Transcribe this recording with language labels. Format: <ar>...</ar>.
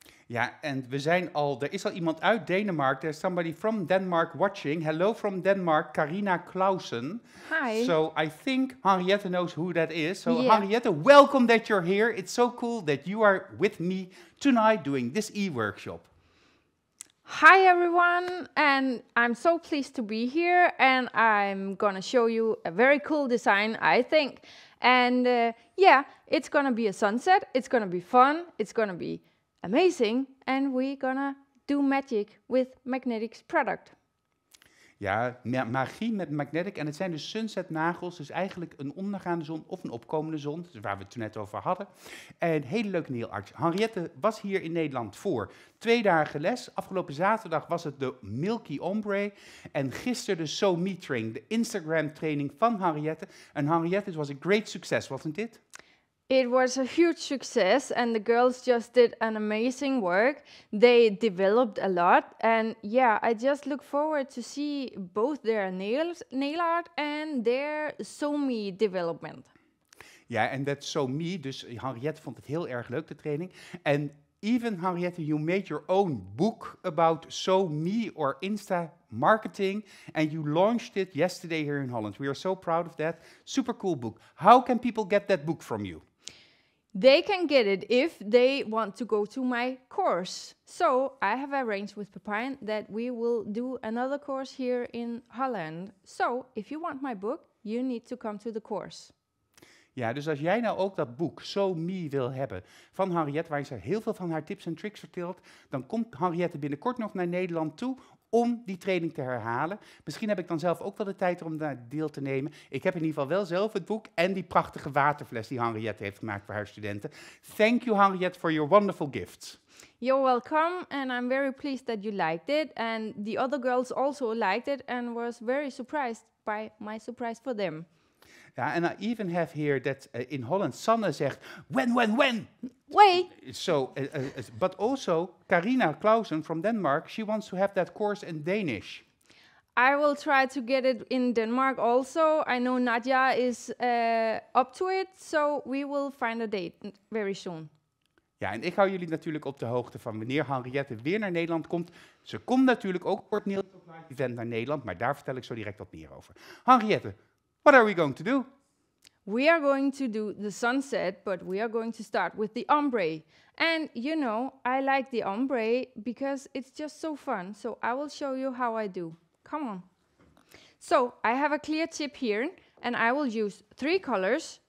<nl>Ja, en er is al iemand uit Denemarken.</nl> <en>There's somebody from Denmark watching. Hello from Denmark, Carina Clausen. Hi. So I think Henriette knows who that is. So Yeah. Henriette, welcome that you're here. It's so cool that you are with me tonight doing this e-workshop. Hi everyone, and I'm so pleased to be here, and I'm gonna show you a very cool design, I think. And yeah, it's gonna be a sunset, it's gonna be fun, it's gonna be amazing, and we're gonna do magic with Magnetics product.</en> <nl>Ja, magie met magnetic. En het zijn dus sunset nagels. Dus eigenlijk een ondergaande zon of een opkomende zon. Dus waar we het toen net over hadden. En hele leuke nailart. Henriette was hier in Nederland voor 2 dagen les. Afgelopen zaterdag was het de Milky Ombre. En gisteren de So Me training. De Instagram training van Henriette.</nl> <en>En Henriette, it was a great success, wasn't it? It was a huge success, and the girls just did an amazing work. They developed a lot, and yeah, I just look forward to see both their nail art and their So Me development.</en> <nl>Ja, en dat So Me, dus Henriette vond het heel erg leuk, de training. En even,</nl> <en>Henriette, you made your own book about So Me or Insta marketing, and you launched it yesterday here in Holland. We are so proud of that. Super cool book. How can people get that book from you? They can get it if they want to go to my course. So I have arranged with Pepijn that we will do another course here in Holland. So if you want my book, you need to come to the course.</en> <nl>Ja, dus als jij nou ook dat boek So Me wil hebben van Henriette, waar ze heel veel van haar tips en tricks vertelt, dan komt Henriette binnenkort nog naar Nederland toe om die training te herhalen. Misschien heb ik dan zelf ook wel de tijd om daar deel te nemen. Ik heb in ieder geval wel zelf het boek en die prachtige waterfles die Henriette heeft gemaakt voor haar studenten.</nl> <en>Thank you, Henriette, for your wonderful gifts. You're welcome, and I'm very pleased that you liked it, and the other girls also liked it and was very surprised by my surprise for them. Ja, and I even have here that in Holland Sanne zegt, when? Wait! So, but also Carina Clausen from Denmark, she wants to have that course in Danish. I will try to get it in Denmark also. I know Nadia is up to it, so we will find a date very soon.</en> <nl>Ja, en ik hou jullie natuurlijk op de hoogte van wanneer Henriette weer naar Nederland komt. Ze komt natuurlijk ook voor het Nail Talk Live event naar Nederland, maar daar vertel ik zo direct wat meer over.</nl> <en>Henriette, what are we going to do? We are going to do the sunset, but we are going to start with the ombre. And you know, I like the ombre because it's just so fun. So I will show you how I do. Come on. So I have a clear tip here, and I will use 3 colors.</en>